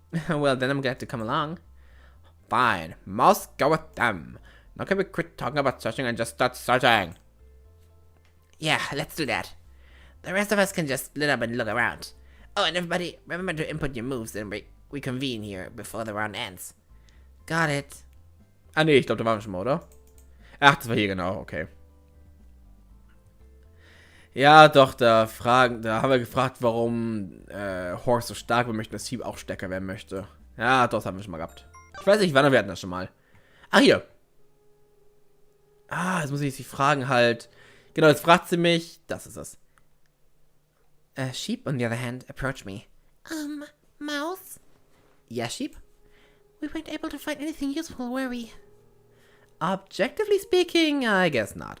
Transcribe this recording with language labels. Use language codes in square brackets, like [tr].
[en] Well, then I'm glad to come along. Fine, must go with them. Now can we quit talking about searching and just start searching? Yeah, let's do that. The rest of us can just split up and look around. Oh, and everybody, remember to input your moves and we convene here before the round ends. Got it. [de] Ah nee, ich glaube, da waren wir schon mal, oder? Ach, das war hier genau, okay. Ja, doch, da haben wir gefragt, warum Horse so stark werden möchte, dass Sheep auch stärker werden möchte. Ja, doch, das haben wir schon mal gehabt. Ich weiß nicht, wann wir hatten das schon mal. Ah, hier. Ah, jetzt muss ich sie fragen halt. Genau, jetzt fragt sie mich. Das ist es. [en] Sheep, on the other hand, approached me. Mouse? Yeah, Sheep? We weren't able to find anything useful, were we? Objectively speaking, I guess not.